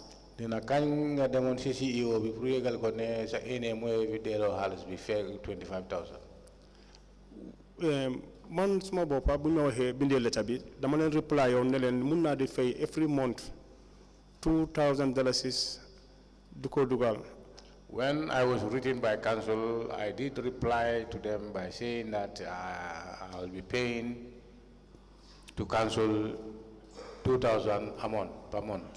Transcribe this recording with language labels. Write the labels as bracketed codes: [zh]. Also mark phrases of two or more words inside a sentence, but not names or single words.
[wo] Dina kañ nga demoon si CEO bi pour yëgal ko ne sa ene mooy bi delloo xaalis bi fekk 25,000. man suma boppa bu ñu waxee bindee letter bi dama leen reply yoon ne leen mun naa di fay [en] every month [wo] $2,000 di ko dugal. [en] When I was written by council, I did reply to them by saying that I will be paying to council 2,000 a month per month.